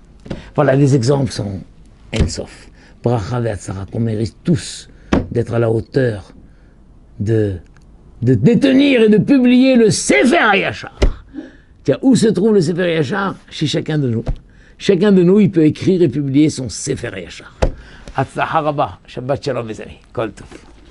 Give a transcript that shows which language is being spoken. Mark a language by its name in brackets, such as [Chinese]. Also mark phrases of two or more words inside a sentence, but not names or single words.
[French] Voilà, les exemples sont en-sof. [Hebrew] ברכה ועצרה, [French] qu'on mérite tous d'être à la hauteur de détenir et de publier le Sefer Yachar. Tiens, où se trouve le [Hebrew] ספר הישר? [French] Chez chacun de nous. Chacun de nous, il peut écrire et publier son [Hebrew] ספר הישר. הצלחה רבה שבת שלום [French] mes amis. [Hebrew] כל טוב.